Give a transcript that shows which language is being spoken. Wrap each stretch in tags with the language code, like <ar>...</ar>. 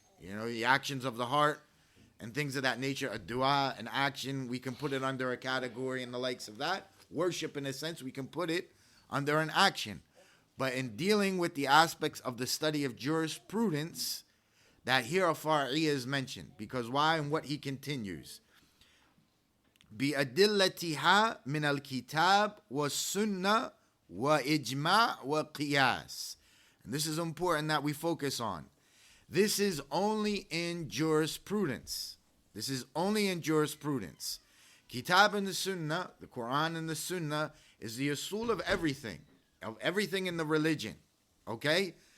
<en>You know, the actions of the heart and things of that nature. A dua, an action, we can put it under a category and the likes of that. Worship, in a sense, we can put it under an action. But in dealing with the aspects of the study of jurisprudence, that here a far'iyya is mentioned. Because why and what he continues.</en> <ar>بأدلتها من الكتاب والسنة وإجماع وقياس.</ar> <en>And this is important that we focus on. This is only in jurisprudence. This is only in jurisprudence. Kitab and the Sunnah, the Quran and the Sunnah, is the usul of everything in the religion. Okay?</en>